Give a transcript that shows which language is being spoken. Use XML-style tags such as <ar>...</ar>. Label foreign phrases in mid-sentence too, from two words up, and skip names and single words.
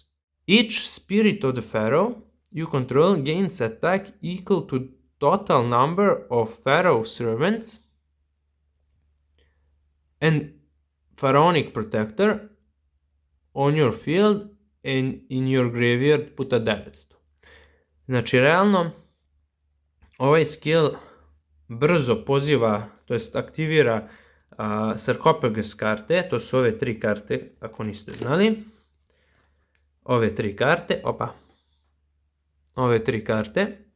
<en>Each Spirit of the Pharaoh you control gains attack equal to total number of Pharaoh servants and Pharaonic Protector on your field and in your graveyard puta 900.</en> <sr>Znači, realno, ovaj skill brzo poziva, to jest aktivira Sarcophagus karte, to su ove 3 karte, ako niste znali. Ove 3 karte, ove 3 karte.</sr>